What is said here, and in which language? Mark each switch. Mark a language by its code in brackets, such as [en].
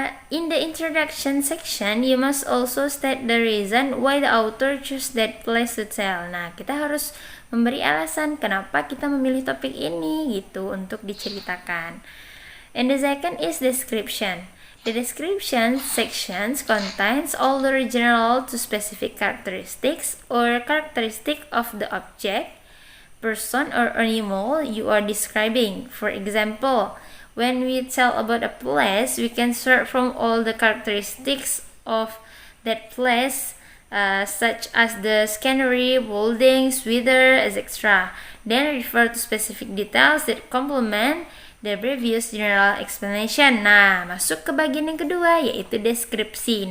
[en] In the introduction section, you must also state the reason why the author chose that place to tell. [id] Nah, kita harus memberi alasan kenapa kita memilih topik ini gitu untuk diceritakan. [en] And the second is description. The description sections contains all the general to specific characteristics or characteristic of the object, person, or animal you are describing. For example, when we tell about a place, we can start from all the characteristics of that place, such as the scenery, buildings, weather, etc. Then refer to specific details that complement the previous general explanation. [id] Nah, masuk ke bagian yang kedua, yaitu deskripsi.